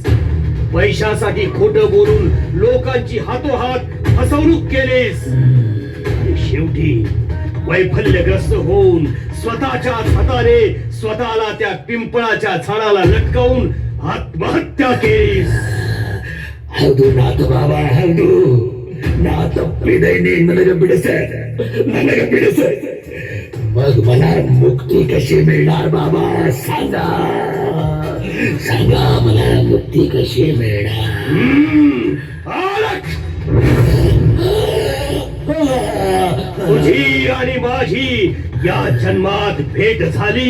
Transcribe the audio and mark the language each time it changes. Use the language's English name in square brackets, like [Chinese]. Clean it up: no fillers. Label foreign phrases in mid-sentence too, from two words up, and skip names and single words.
[Marathi] पैशासाठी खोटं बोलून लोकांची हातोहात फसवणूक केलीस. आणि शेवटी वैफल्यग्रस्त होऊन स्वतःच्याच हाताने स्वतःला त्या पिंपळाच्या झाडाला लटकावून आत्महत्या केलीस. [Kannada] ಹೌದು ನಾಥ ಬಾಬಾ, ಹೌದು. ನಾ ತಪ್ಪಿದ್ದೇನೆ. ನನಗೆ ಬಿಡಿಸ. [Marathi] मग मला मुक्ती कशी मिळणार बाबा? सांगा मला मुक्ती कशी मिळणार? तुझी आणि माझी या जन्मात भेट झाली.